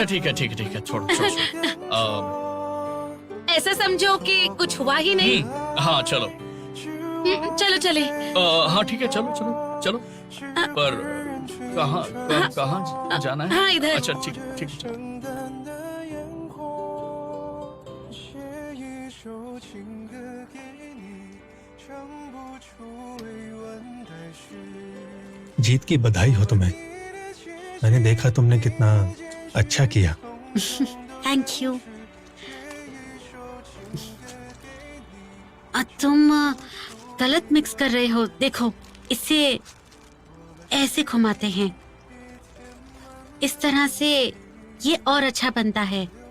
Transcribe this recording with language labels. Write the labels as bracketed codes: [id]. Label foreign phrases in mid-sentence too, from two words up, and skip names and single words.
[hi] अच्छा ठीक है, छोड़ो। ऐसा समझो कि कुछ हुआ ही नहीं। हाँ चलो। चलो चले। हाँ ठीक है, चलो। पर कहाँ जाना है? हाँ इधर। अच्छा ठीक है चलो। [zh] 写一首情歌给你，唱不出委婉的诗。 [hi] जीत की बधाई हो तुम्हें। मैंने देखा तुमने कितना अच्छा किया। [en] thank you. [hi] तुम गलत मिक्स कर रहे हो। देखो, इसे ऐसे घुमाते हैं, इस तरह से ये और अच्छा बनता है।